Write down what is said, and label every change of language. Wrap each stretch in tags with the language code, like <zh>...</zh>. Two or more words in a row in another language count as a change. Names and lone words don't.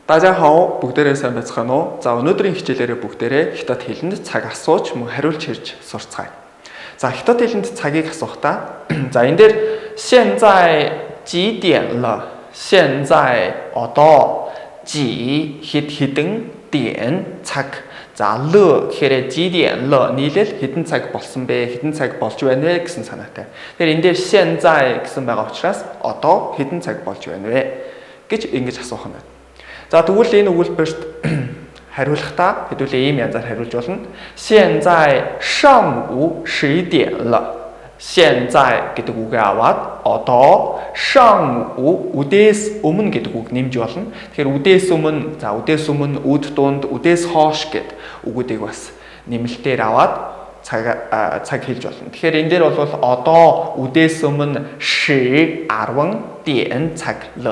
<mn>Дажахаа бүгдээрээ сайн байцгаана уу? За өнөөдрийн хичээлээрээ бүгдээрээ хятад хэлэнд цаг асууж мөн хариулж хэрж сурцгаая. За хятад хэлэнд цагийг асуухтаа за энэ дээр</mn> <zh>现在几点了?</zh> <mn>现在одоо几хэдэн点 цаг. За л гэхээр</mn> <zh>几点了</zh> <mn>нийлэл хэдэн цаг болсон бэ? Хэдэн цаг болж байна вэ гэсэн санаатай. Тэгэхээр энэ дээр 现在 гэсэн байгаа учраас одоо хэдэн цаг болж байна вэ гэж ингэж асуух нь. За тэгвэл энэ өгүүлбэрт хариулахдаа хэдүүлээ ийм янзаар хариулж болно.</mn> <zh>现在上午11点了.</zh> <mn>现在 гэдэг үгээ аваад одоо 上午 үдээс өмнө гэдэг үг нэмж болно. Тэгэхээр үдээс өмнө, за үдээс өмнө, үд дунд, үдээс хоош гэд үгүүдийг бас нэмэлтээр аваад цаг хэлж болно. Тэгэхээр энэ дээр бол одоо үдээс өмнө 10 点цаг л.</mn>